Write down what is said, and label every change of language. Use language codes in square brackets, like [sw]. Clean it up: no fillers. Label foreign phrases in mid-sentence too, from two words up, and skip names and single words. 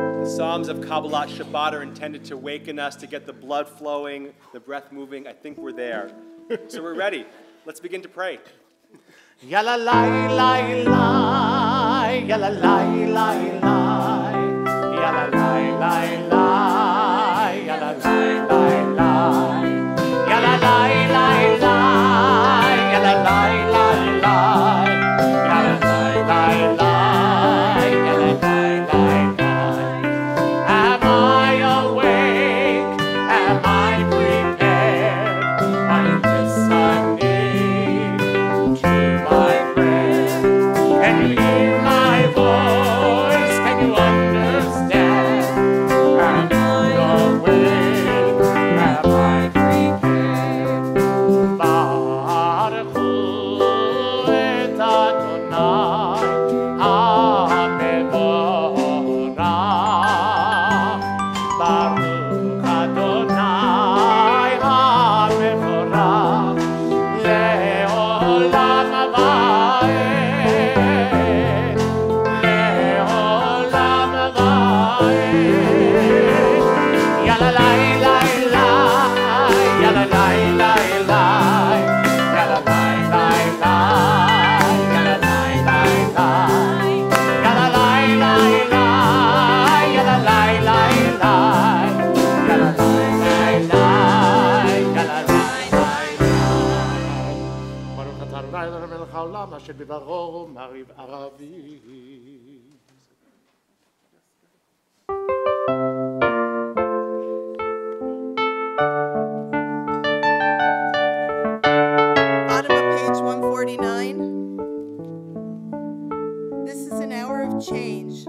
[en] Psalms of Kabbalat Shabbat are intended to waken us, to get the blood flowing, the breath moving. I think we're there. So we're ready. Let's begin to pray. Yalla lai lai lai, yalla lai lai lai, yalla lai lai lai, yalla lai lai lai, yalla lai lai lai, yalla lai lai lai, yalla lai lai lai, yalla lai lai lai. Am I awake? Am I prepared? Are you listening to my prayer? Can you hear my voice? Can you understand? Am I awake? Am I prepared? [he] ברוך את אדוני המבורך. ברוך אדוני המבורך לעולם ועד, לעולם ועד. Yalla lai lai lai, yalla lai lai lai, yalla lai lai lai, yalla lai lai lai, yalla lai lai lai, yalla lai lai lai, yalla lai lai lai, yalla lai lai lai. ברוך אתה אדוני אלוהינו מלך העולם אשר בדברו מעריב ערבים. [en] Bottom of page 149. This is an hour of change.